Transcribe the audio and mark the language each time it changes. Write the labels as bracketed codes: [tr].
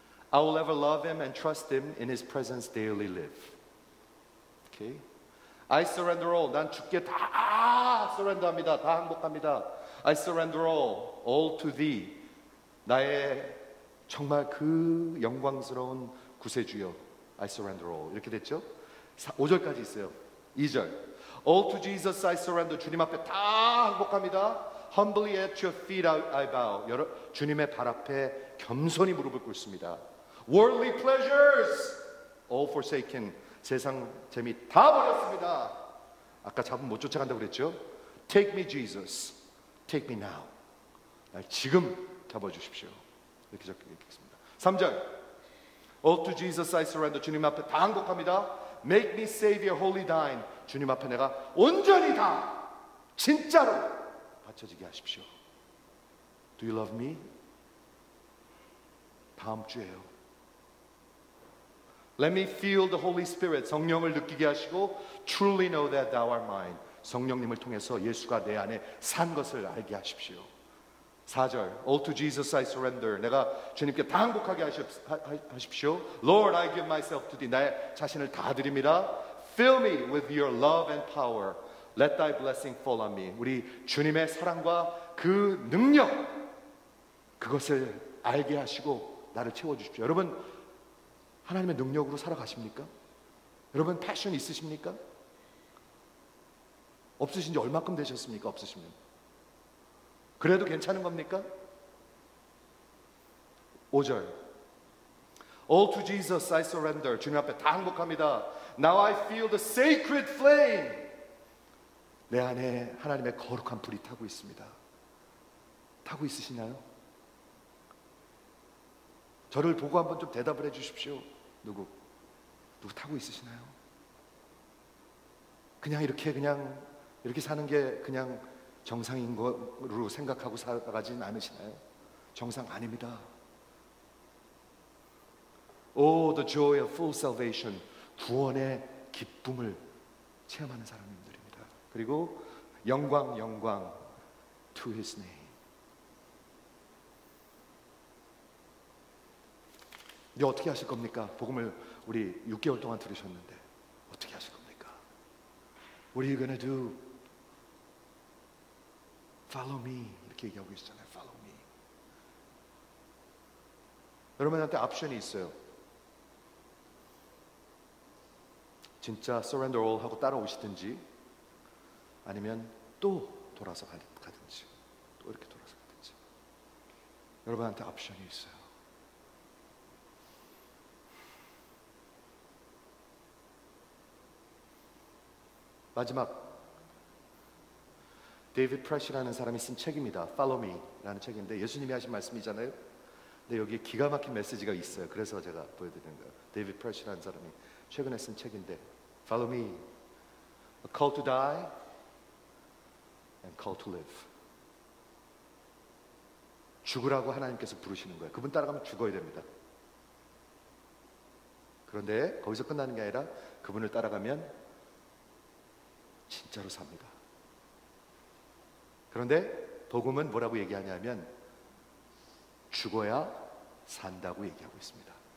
[en] I will ever love Him and trust Him. In His presence daily live. Okay? I surrender all. [ko] 난 주께 다 surrender합니다. 다 항복합니다. [en] I surrender all to Thee. [ko] 나의 정말 그 영광스러운 구세주여, [en] I surrender all. [ko] 이렇게 됐죠? 5절까지 있어요. 2절, [en] All to Jesus I surrender. [ko] 주님 앞에 다 항복합니다. [en] Humbly at your feet I bow. [ko] 주님의 발 앞에 겸손히 무릎을 꿇습니다. [en] Worldly pleasures all forsaken. [ko] 세상 재미 다 버렸습니다. 아까 잡으면 못 쫓아간다고 그랬죠? [en] Take me Jesus, take me now. [ko] 날 지금 잡아주십시오. 이렇게 적혀있습니다. [en] 3절, All to Jesus I surrender. [ko] 주님 앞에 다 항복합니다. [en] Make me Savior, wholly thine. [ko] 주님 앞에 내가 온전히 다 진짜로 바쳐지게 하십시오. [en] Do you love me? [ko] 다음 주에요. [en] Let me feel the Holy Spirit. [ko] 성령을 느끼게 하시고 [en] Truly know that thou art mine. [ko] 성령님을 통해서 예수가 내 안에 산 것을 알게 하십시오. [en] 4절, All to Jesus I surrender. [ko] 내가 주님께 다 항복하게 하십시오. [en] Lord, I give myself to thee. [ko] 나의 자신을 다 드립니다. [en] Fill me with your love and power. Let thy blessing fall on me. [ko] 우리 주님의 사랑과 그 능력, 그것을 알게 하시고 나를 채워주십시오. 여러분, 하나님의 능력으로 살아가십니까? 여러분, 패션 있으십니까? 없으신 지 얼마큼 되셨습니까? 없으시면 그래도 괜찮은 겁니까? [en] 5절, All to Jesus I surrender. [ko] 주님 앞에 다 항복합니다. [en] Now I feel the sacred flame. [ko] 내 안에 하나님의 거룩한 불이 타고 있습니다. 타고 있으시나요? 저를 보고 한번 좀 대답을 해 주십시오. 누구 타고 있으시나요? 그냥 이렇게 사는 게 그냥 정상인 거로 생각하고 살아가진 않으시나요? 정상 아닙니다. [en] Oh, the joy of full salvation. [ko] 구원의 기쁨을 체험하는 사람들입니다. 그리고 영광 [en] to His name. [ko] 이제 어떻게 하실 겁니까? 복음을 우리 6개월 동안 들으셨는데 어떻게 하실 겁니까? [en] What are you gonna do? Follow me. [ko] 이렇게 얘기하고 있잖아요. [en] Follow me. [ko] 여러분한테 옵션이 있어요. 진짜 [en] surrender all [ko] 하고 따라오시든지, 아니면 또 돌아서 가든지, 또 이렇게 돌아서 가든지. 여러분한테 옵션이 있어요. 마지막, 데이비드 프레시라는 사람이 쓴 책입니다. Follow Me라는 책인데 예수님이 하신 말씀이잖아요. 근데 여기에 기가 막힌 메시지가 있어요. 그래서 제가 보여드리는 거예요. 데이비드 프레시라는 사람이 최근에 쓴 책인데, Follow Me, A Call to Die and Call to Live. 죽으라고 하나님께서 부르시는 거예요. 그분 따라가면 죽어야 됩니다. 그런데 거기서 끝나는 게 아니라 그분을 따라가면 진짜로 삽니다. 그런데 복음은 뭐라고 얘기하냐면 죽어야 산다고 얘기하고 있습니다.